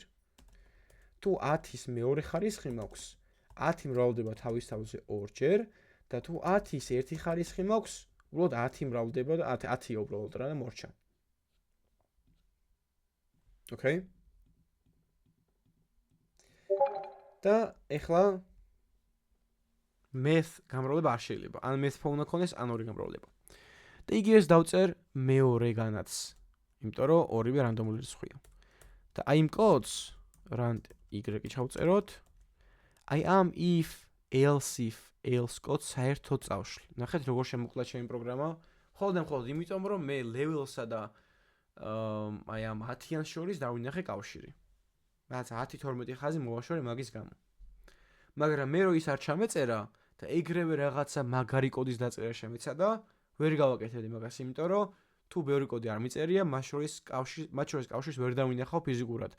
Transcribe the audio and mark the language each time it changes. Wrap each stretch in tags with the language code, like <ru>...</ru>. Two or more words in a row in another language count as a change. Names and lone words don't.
<ka>თუ 10-ის მეორე ხარისხი მაქვს, 10 მრავლდება თავის თავზე 2 ჯერ და თუ 10-ის ერთი ხარისხი მაქვს, უბრალოდ 10 მრავლდება და 10-ია უბრალოდ რა და მორჩა. ოკეი? და ეხლა math გამრავლება არ შეიძლება. ან</ka> <en>math phone</en> <ka>ქონდეს, ან ორი გამრავლება. და იგივეს დავწერ მეორეგანაც. იმიტომ რომ ორივე რანდომული რიცხვია. და აი იმ კოდს</ka> <en>rand y-ი</en> <ka>ჩავწეროთ. აი ამ</ka> <en>if else</en> <ka>კოდს საერთოდ წავშლი. ნახეთ როგორ შემოკლდა ჩემი პროგრამა. მხოლოდ იმიტომ რომ მე level-სა და აი ამ 10-იან შორის დავინახე კავშირი. რაც 10-12 ხაზი მოვაშორე მაგის გამო. მაგრამ მე რო ის არ ჩამეწერა და ეგრევე რაღაცა მაგარი კოდის დაწერა შემეცადა, ვერ გავაკეთებდი მაგას, იმიტომ რომ თუ ბევრი კოდი არ მიწერია, მათ შორის კავშირს ვერ დავინახავ ფიზიკურად.</ka>